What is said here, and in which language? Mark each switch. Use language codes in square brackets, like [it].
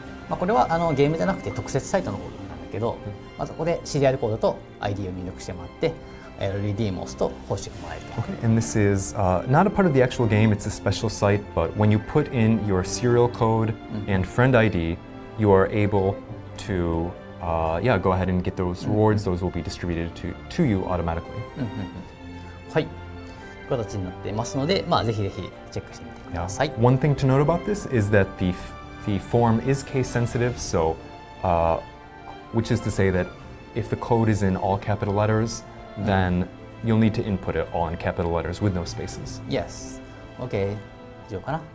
[ja] これはゲームじゃなくて特設サイトのコードなんだけど、まずここでシリアルコードと ID を入力してもらって、リディームを押すと報酬がもらえると。 [en] Okay, and this is not a part of the actual game, it's a special site, but when you put in your serial code and friend ID, you are able to go ahead and get those rewards. Those will be distributed to you automatically. [ja] はい、という形になっていますので、ぜひぜひチェックしてみてください。 [en] One thing to note about this is that the form is case sensitive, so which is to say that if the code is in all capital letters, then you'll need to input it all in capital letters with no spaces. Yes. Okay. [ja] 以上かな。